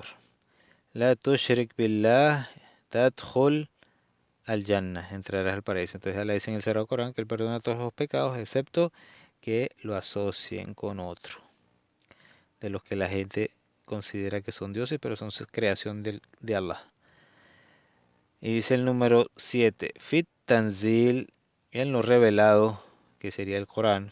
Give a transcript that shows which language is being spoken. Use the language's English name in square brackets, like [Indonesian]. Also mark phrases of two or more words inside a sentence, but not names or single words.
[Arabic] لا تشرك بالله تدخل الجنة, [Spanish] entrarás al paraíso. Entonces Allah dice en el Sagrado Corán que Él perdona todos los pecados, excepto que lo asocien con otro, de los que la gente considera que son dioses, pero son creación de Allah. Y dice el número 7, [Arabic] في التنزيل, [Spanish] en lo revelado, que sería el Corán.